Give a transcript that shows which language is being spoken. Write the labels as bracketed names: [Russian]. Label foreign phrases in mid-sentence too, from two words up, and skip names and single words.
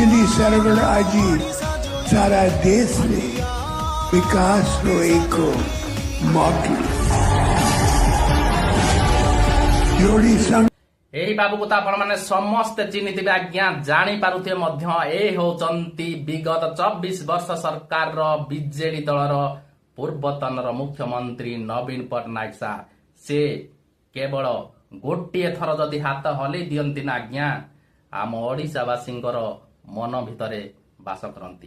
[Rajasthani] सरगण आज सारा देश में विकास रो एक मॉडल जोड़ी संग [Odia] ଏହି ବାବୁକୁ ତ ଆପଣମାନେ ସମସ୍ତେ ଚିହ୍ନିଥିବେ ଆଜ୍ଞା, ଜାଣିପାରୁଥିବେ ମଧ୍ୟ। ଏ ହେଉଛନ୍ତି ବିଗତ 24 ବର୍ଷ ସରକାରର ବିଜେଡି ଦଳର ପୂର୍ବତନର ମୁଖ୍ୟମନ୍ତ୍ରୀ ନବୀନ ପଟ୍ଟନାୟକ ସାର୍। ସେ କେବଳ ଗୋଟିଏ ଥର ଯଦି ହାତ ହଲେଇ ଦିଅନ୍ତି ନା ଆଜ୍ଞା, ଆମ ଓଡ଼ିଶାବାସୀଙ୍କର ମନ ଭିତରେ ବାସ କରନ୍ତି।